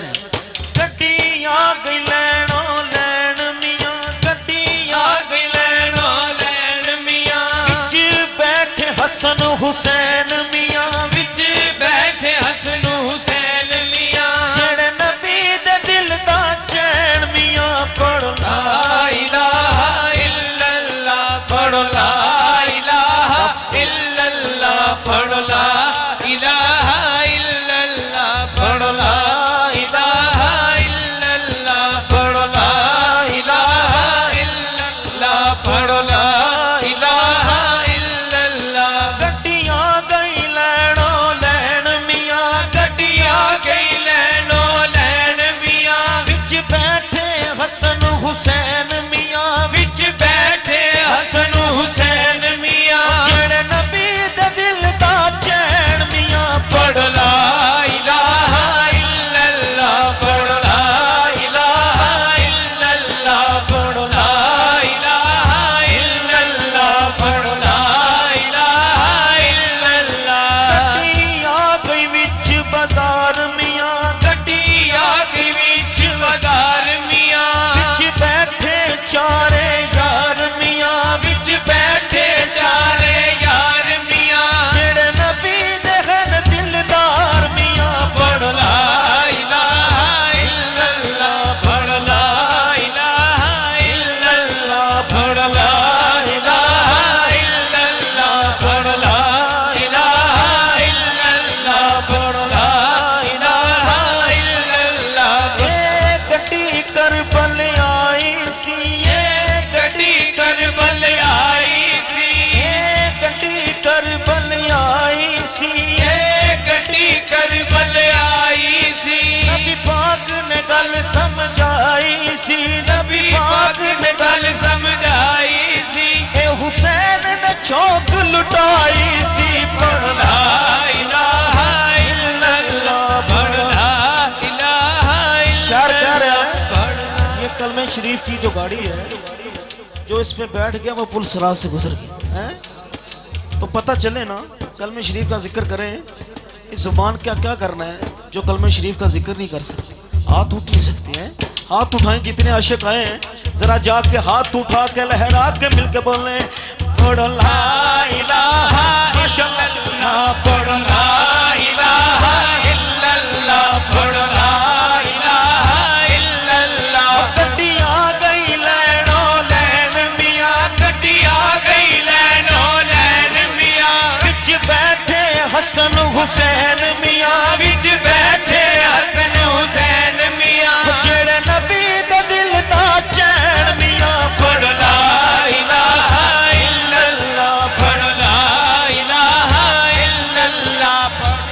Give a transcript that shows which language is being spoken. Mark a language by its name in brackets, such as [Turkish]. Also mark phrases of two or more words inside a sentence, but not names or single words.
[Punjabi] ن گڈی آ گئی لینو لین میاں گڈی آ گئی لینو لین میاں وچ بیٹھے حسن حسین میاں وچ بیٹھے حسن حسین میاں جیہڑے نبی دے دل دا چین میاں پڑھو [Arabic] لا إله إلا الله [Punjabi] पढ़ो [Arabic] لا إله إلا الله [Punjabi] पढ़ो [Arabic] لا إله إلا الله [Punjabi] पढ़ो [Arabic] لا إله إلا الله [Punjabi] पढ़ो [Arabic] لا إله إلا الله [Punjabi] पढ़ो ला [Arabic] إله إلا الله [Punjabi] گڈیاں گئی لینو لین میاں گڈیاں گئی لینو لین میاں وچ بیٹھے حسن حسین میاں وچ بیٹھے حسن حسین میاں جیہڑے نبی دے دل دا چین میاں پڑھ [Arabic] لا إله إلا الله [Punjabi] पढ़ [Arabic] لا إله إلا الله [Punjabi] पढ़ [Arabic] لا إله إلا الله [Punjabi] पढ़ [Arabic] لا إله إلا الله [Punjabi] گڈی آ گئی وچ بازار میاں گڈی آ گئی وچ بازار میاں وچ بیٹھے چارے یار میاں وچ بیٹھے چارے یار میاں جیہڑے نبی دے ہن دلدار میاں پڑھ [Arabic] لا إله [Punjabi] इल्लल्लाह पढ़ [Arabic] لا إله إلا الله [Punjabi] पढ़ [Arabic] لا إله إلا الله [Punjabi] पढ़ [Arabic] لا إله إلا الله [Punjabi] पढ़ [Arabic] لا إله إلا الله [Punjabi] اے گڈی کربل آئی سی اے گڈی کربل آئی سی اے گڈی کربل آئی سی اے گڈی کربل آئی سی نبی پاک نے گل سمجھائی سی نبی پاک نے گل سمجھائی سی اے حسین نے چوک لٹائی سی پڑھ لا [Urdu] इलाहा इल्लल्लाह पढ़ [Arabic] لا إله [Urdu] شاعر کہہ رہا ہے یہ کلمے شریف کی جو گاڑی ہے جو اس پہ بیٹھ گیا وہ پل صراط سے گزر گیا ہے تو پتا چلے نا کلمے شریف کا ذکر کریں اس زبان کیا کیا کرنا ہے جو کلمے شریف کا ذکر نہیں کر سکتے ہاتھ اٹھ نہیں سکتے ہیں ہاتھ اٹھائیں جتنے عاشق آئے ہیں ذرا جاکے ہاتھ اٹھا کے لہرا کے [Punjabi] ملکے بولے پڑھ [Arabic] لا إله ماشاءالله [Punjabi] पढ़ [Arabic] لا إله إلا الله [Punjabi] पढ़ ला [Arabic] إله إلا الله [Punjabi] گڈی آ گئی لینو لین میاں گڈی آ گئی لینو لین میاں وچ بیٹھے حسن حسین میاں وچ بیٹھے حسن حسین میاں جیہڑے نبی دے دل دا چین میاں پڑھ [Arabic] لا إله إلا الله [Punjabi] पढ़ [Arabic] لا إله إلا الله